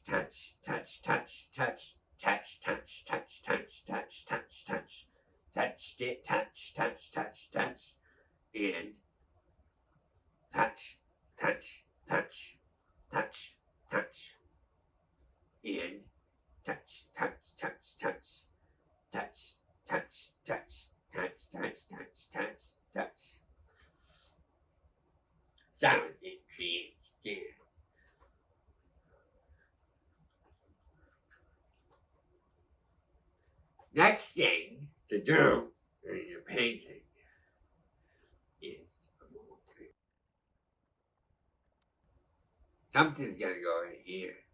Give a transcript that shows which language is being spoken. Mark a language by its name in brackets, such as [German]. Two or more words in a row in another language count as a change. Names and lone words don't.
[English] touch, touch, touch, touch, touch, touch, touch, touch, touch, touch, touch, touched it, touch, touch, touch, touch, and touch, touch, touch, touch, touch, and touch, touch, touch, touch, touch, touch, touch, touch, touch, touch, touch, touch. Sound it creates again. Next thing to do in your painting is something's gonna go right here.